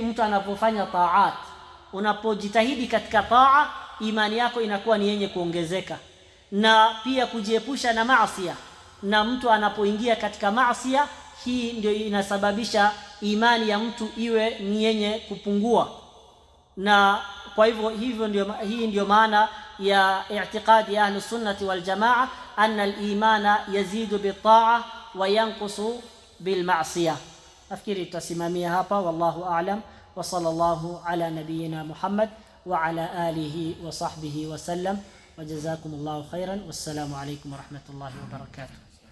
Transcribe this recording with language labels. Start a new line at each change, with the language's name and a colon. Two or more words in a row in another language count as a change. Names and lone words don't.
Swahili: Mtu anapofanya taat, unapojitahidi katika taa, imani yako inakuwa ni yenye kuongezeka, na pia kujiepusha na maasiya. Na mtu anapoingia katika maasiya, hii ndio inasababisha imani ya mtu iwe ni yenye kupungua. Na kwa hivyo hii ndio maana ya i'tiqadi ya
Arabic: أهل السنة والجماعة, أن الإيمان يزيد بالطاعة وينقص بالمعصية.
Swahili: Nafikiri tutasimamia hapa,
Arabic: والله أعلم، وصلى الله على نبينا محمد وعلى آله وصحبه وسلم، وجزاكم الله خيرا، والسلام عليكم ورحمة الله وبركاته.